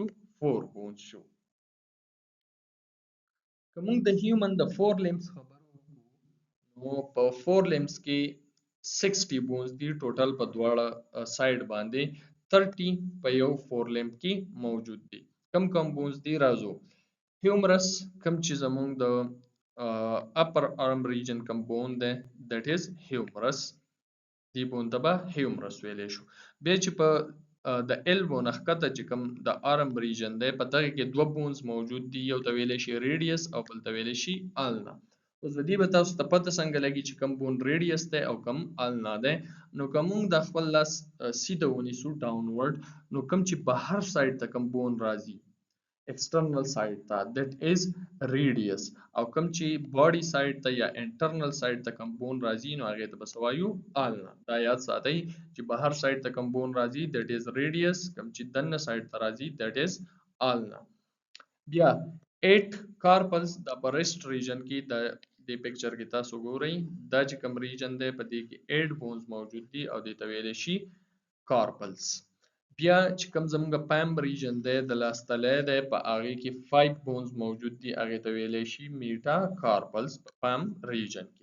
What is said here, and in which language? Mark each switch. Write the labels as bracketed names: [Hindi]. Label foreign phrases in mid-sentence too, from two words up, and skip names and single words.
[Pashto] 4 بونز شو. که موږ د هیومن د [English] 4 limbs [Pashto] خبرو وکړو، نو په [English] 4 limbs [Pashto] کې 60 بونز دي ټوټل په دواړه سایډ باندې، 30 په یو 4 limb کې موجود دي. کم کم بونز دي راځو. هیومرس کم چې زمونږ د [English] upper arm region [Pashto] کم بون ده [English] that is humerus، [Pashto] دی بون ته به هیومرس ویلی شو. بیا چې په د ایلبو نه ښکته چې کوم د [English] arm region [Pashto] دی، په دغه کې دوه بونز موجود دي، یو ته ویلی شي ریډیس او بل ته ویلی شي آلنا. اوس د دې به تاسو ته پته څنګه لګي چې کوم بون ریډیس دی او کوم آلنا دی. نو که موږ د خپل لاس سیده ونیسو ډاونورډ، نو کوم چې بهر سایډ ته کوم بون راځي [English] external side [Pashto] ته [English] that is radius، [Pashto] او کوم چې [English] body side [Pashto] ته یا [English] internal side [Pashto] ته کوم بون راځي نو هغه ته بس وایو ulna. دا یاد ساتئ چې بهر side ته کوم بون راځي [English] that is radius، [Pashto] کوم چې دننه side ته راځي [English] that is ulna. [Pashto] بیا 8 carpals د [English] breast region [Pashto] کې د پکچر کې تاسو ګورئ، دا چې کوم ریجن دی په دې کې 8 بونز موجود دي او دې ته ویل شي carpals. بیا چې کوم زموږ [English] palm region [Pashto] دی د لاس تلی دی، په هغې کې 5 بونز موجود دي، هغې ته ویلی شي [English] meta carpals [Pashto] په [English] palm region [Pashto] کې.